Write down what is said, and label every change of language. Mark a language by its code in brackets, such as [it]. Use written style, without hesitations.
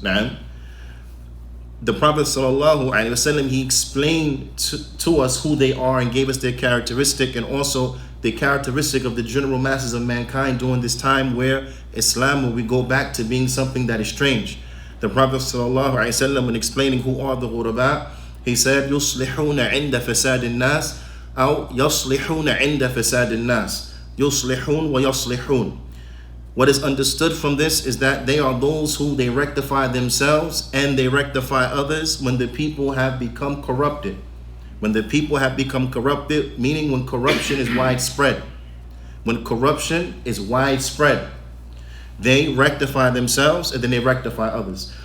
[en] Now, the Prophet sallallahu alaihi wasallam, he explained to us who they are and gave us their characteristic, and also the characteristic of the general masses of mankind during this time where Islam will go back to being something that is strange. The Prophet ﷺ, when explaining who are the ghuraba, [ar] He said, يُصْلِحُونَ عِنْدَ فَسَادِ النَّاسِ أو يَصْلِحُونَ عِنْدَ فَسَادِ النَّاسِ. يُصْلِحُونَ وَيَصْلِحُونَ. [en] What is understood from this is that they are those who they rectify themselves and they rectify others when the people have become corrupted. When the people have become corrupted, meaning when corruption is widespread. When corruption is widespread, they rectify themselves and then they rectify others.